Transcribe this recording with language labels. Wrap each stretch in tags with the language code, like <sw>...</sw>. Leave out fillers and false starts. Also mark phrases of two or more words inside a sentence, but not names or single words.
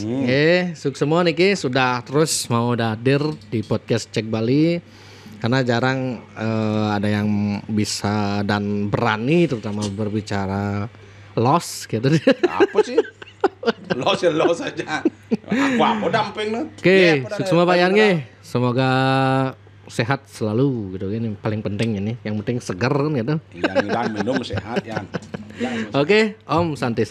<id>Oke, suk semua niki sudah terus mau hadir di podcast Cek Bali. Karena jarang ada yang bisa dan berani terutama berbicara loss gitu. Apa sih? Lo saja. Aku damping loh. Oke, suk semua Pak Yan nggih. Semoga sehat selalu gitu ini paling penting ini. Yang penting segar kan gitu. Yang minum sehat ya. Oke, Om santai.</id>